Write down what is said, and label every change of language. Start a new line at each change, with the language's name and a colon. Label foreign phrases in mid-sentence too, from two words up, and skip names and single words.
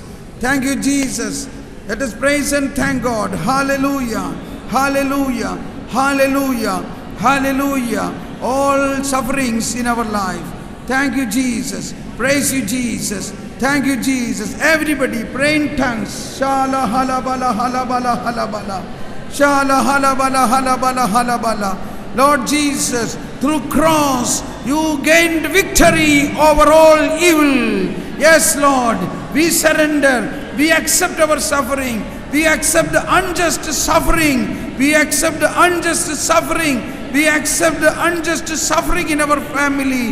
English: Thank you, Jesus. Let us praise and thank God. Hallelujah. Hallelujah. Hallelujah. Hallelujah. All sufferings in our life. Thank you, Jesus. Praise you, Jesus. Thank you, Jesus. Everybody pray in tongues. Shala halabala halabala halabala. Shala halabala halabala halabala. Lord Jesus, through cross you gained victory over all evil. Yes, Lord, we surrender. We accept our suffering. We accept the unjust suffering. We accept the unjust suffering. We accept the unjust suffering in our family.